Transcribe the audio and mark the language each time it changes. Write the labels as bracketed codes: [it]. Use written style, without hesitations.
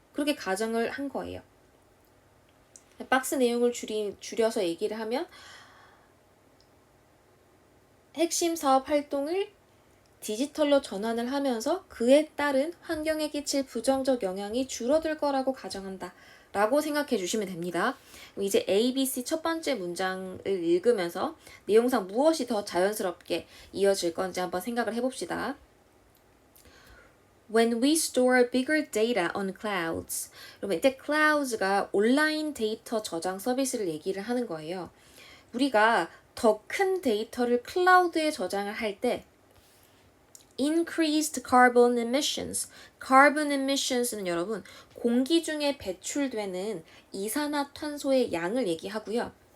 [ko] 그렇게 가정을 한 거예요. 박스 내용을 줄여서 얘기를 하면, 핵심 사업 활동을 디지털로 전환을 하면서 그에 따른 환경에 끼칠 부정적 영향이 줄어들 거라고 가정한다 라고 생각해 주시면 됩니다. 이제 A, B, C 첫 번째 문장을 읽으면서 내용상 무엇이 더 자연스럽게 이어질 건지 한번 생각을 해봅시다. [en] When we store bigger data on clouds. [ko] 그러면 이때 clouds가 온라인 데이터 저장 서비스를 얘기를 하는 거예요. 우리가 더 큰 데이터를 클라우드에 저장을 할 때 [en] increased carbon emissions. [ko] carbon emissions는 여러분 공기 중에 배출되는 이산화탄소의 양을 얘기하고요.